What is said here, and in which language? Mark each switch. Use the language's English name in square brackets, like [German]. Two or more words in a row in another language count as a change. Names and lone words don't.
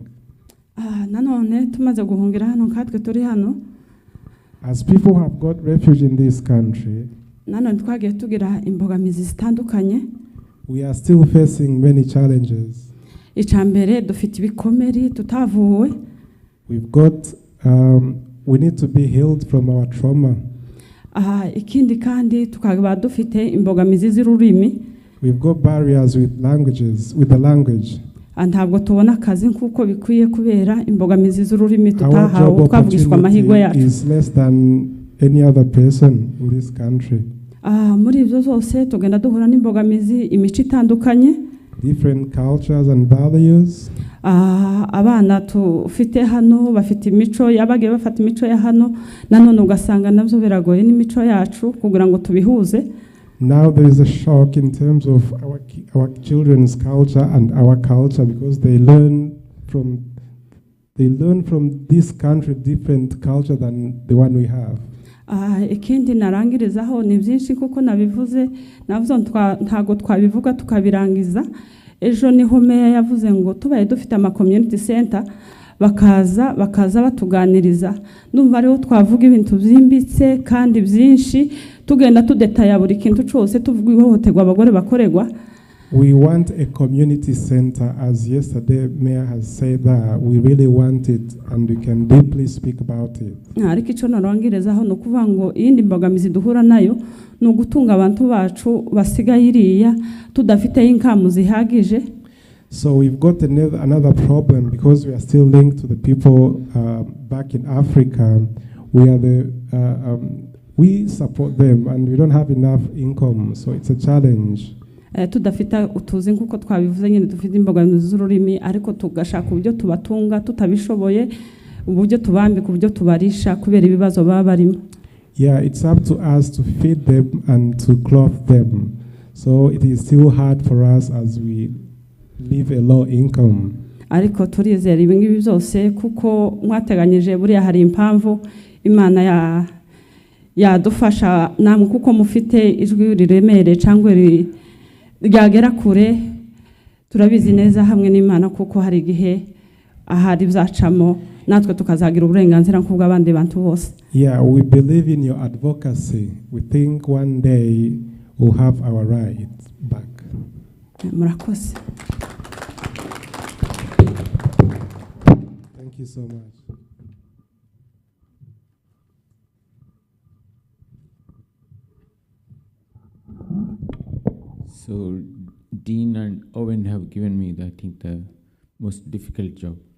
[Kinyarwanda] Nanone tumaze guhungira hano nkatwe turi hano, [English] as people who have got refuge in this country, [Kinyarwanda] nanone twagiye tugira imbogamizi zitandukanye. [English] We are still facing many challenges. [Kinyarwanda] Icambere dufite ibikomeri tutavuwe. [English] We've got we need to be healed from our trauma. [Kinyarwanda] Ikindi kandi tukaba dufite imbogamizi z'ururimi. [English] We've got barriers with the language. [Kinyarwanda] Ntabwo tubona akazi nkuko bikwiye kubera imbogamizi z'ururimi tutahawe twavugishwa amahirwe yacu. [English] Is less than any other person in this country. [Kinyarwanda] Muri ibyo zose tugenda duhura n'imbogamizi imico itandukanye. [English] Different cultures and values. [Kinyarwanda] Abana tufite hano bafite imico yabagiye bafata imico ya hano, nanone ugasanga nabyo biragoye n'imico yacu kugira ngo tubihuze. [English] Now there is a shock in terms of our children's culture and our culture because they learn from this country different culture than the one we have. [Kinyarwanda] Ikindi narangirizaho ni byinshi kuko nabivuze ntago twabivuga tukabirangiza. Ejo niho meya yavuze ngo tubaye dufite ama [English] community center [Kinyarwanda] bakaza batuganiriza. Ndumva ariho twavuga ibintu byimbitse kandi byinshi tugenda tudetaya buri kintu cyose tuvuga ihohoterwa abagore bakorerwa. [English] We want a community center, as yesterday Mayor has said that we really want it and we can deeply speak about it. [Kinyarwanda] Ariko icyo narangirezaho no kuvuga ngo iyindi mbogamizi duhura nayo no gutunga abantu bacu basigaye iriya tudafite inkamu zihagije. [English] So we've got another problem because we are still linked to the people back in Africa. We support them and we don't have enough income, so it's a challenge. [Kinyarwanda] Tudafita utuzi nkuko twabivuze nyine dufite imbogamizi z'ururimi ariko tugashaka uburyo tubatunga tutabishoboye uburyo tubambika uburyo tubarisha kubera ibibazo baba barimo. [English] Yeah, it's up to us to feed them and to clothe them. So it is still hard for us as we live a low income. [Kinyarwanda] Ariko turizera ibi ngibi byose kuko mwateganyije buriya hari impamvu Imana yadufasha namwe kuko mufite ijwi riremere cyangwa ryagera kure. Turabizi neza hamwe n'Imana kuko hari igihe ahari bzacamo natwe tukazagira uburenganzira nk'ubwo abandi bantu bose. [English] Yeah, we believe in your advocacy. We think one day we'll have our rights back. [Kinyarwanda] Murakoze. [English] Thank you so much. So Dean and Owen have given me, I think, the most difficult job.